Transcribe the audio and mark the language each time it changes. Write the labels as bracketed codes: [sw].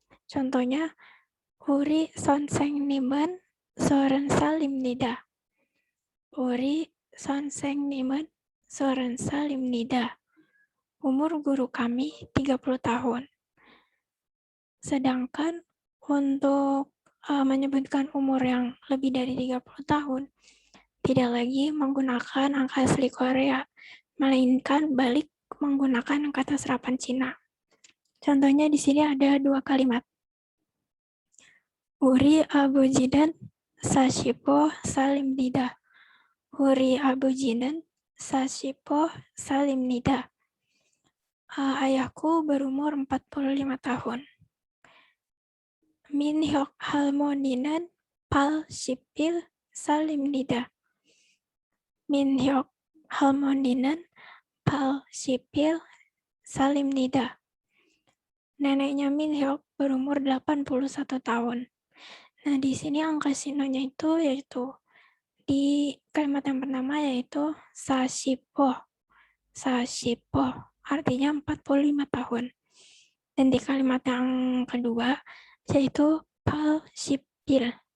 [id] Contohnya, [ko] 우리 선생님은 30살입니다. 우리 선생님은 30살입니다. [id] Umur guru kami 30 tahun. Sedangkan untuk menyebutkan umur yang lebih dari 30 tahun, tidak lagi menggunakan angka asli Korea, melainkan balik menggunakan kata serapan Cina. Contohnya di sini ada 2 kalimat. [ko] 우리 아버지는 45살입니다. 우리 아버지는 45살입니다. [id] Ayahku berumur 45 tahun. [ko] 민혁 할머니는 80살입니다. 민혁 할머니는 80살입니다. [id] Neneknya Minhyuk berumur 81 tahun. Nah, di sini angka sinonya itu yaitu di kalimat yang pertama yaitu sasipo. Sasipo artinya 45 tahun. Dan di kalimat yang kedua yaitu pal sipil.